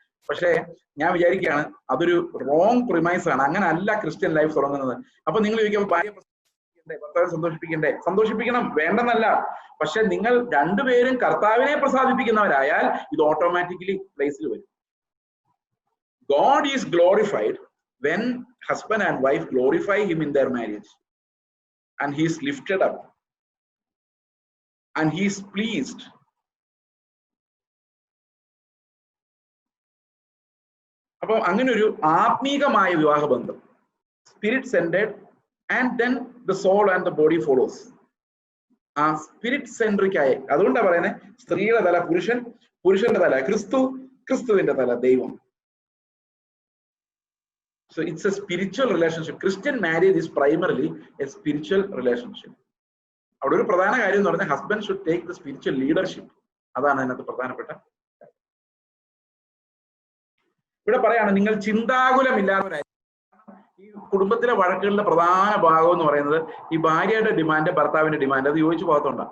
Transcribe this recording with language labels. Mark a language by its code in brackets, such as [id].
[ml] പക്ഷേ ഞാൻ വിചാരിക്കുകയാണ് അതൊരു റോങ് പ്രിമൈസ് ആണ്. അങ്ങനെ അല്ല ക്രിസ്ത്യൻ ലൈഫ് തുടങ്ങുന്നത്. അപ്പൊ നിങ്ങൾ ചോദിക്കുമ്പോൾ ഭാര്യയെ പ്രസാദിപ്പിക്കണ്ടേ, ഭർത്താവിനെ സന്തോഷിപ്പിക്കണ്ടേ? സന്തോഷിപ്പിക്കണം, വേണ്ടെന്നല്ല. പക്ഷെ നിങ്ങൾ രണ്ടുപേരും കർത്താവിനെ പ്രസാദിപ്പിക്കുന്നവരായാൽ ഇത് ഓട്ടോമാറ്റിക്കലി പ്ലേസിൽ വരും. [en] God is glorified when husband and wife glorify him in their marriage, and he is lifted up and he is pleased. [ml] അപ്പോൾ അങ്ങനെ ഒരു ആത്മീകമായ വിവാഹ ബന്ധം, spirit centred, [en] And then the soul and the body follows. [ml] ആ spirit centric ആയ, അതുകൊണ്ടാണ് പറയുന്നത് സ്ത്രീയുടെ തല പുരുഷൻ, പുരുഷന്റെ തല ക്രിസ്തു, ക്രിസ്തുവിന്റെ തല ദൈവം. [en] So it's a spiritual relationship. Christian marriage is primarily a spiritual relationship. [ml] അവിടെ ഒരു പ്രധാന കാര്യം എന്ന് പറഞ്ഞാൽ [en] Husband should take the spiritual leadership. [ml] അതാണ് അതിനകത്ത് പ്രധാനപ്പെട്ട. ഇവിടെ പറയാണ്, നിങ്ങൾ ചിന്താകുലമില്ലാത്തവരായി. ഈ കുടുംബത്തിലെ വഴക്കുകളുടെ പ്രധാന ഭാഗം എന്ന് പറയുന്നത് ഈ ഭാര്യയുടെ ഡിമാൻഡ്, ഭർത്താവിന്റെ ഡിമാൻഡ്, അത് യോജിച്ചു പോകത്തോണ്ടാ.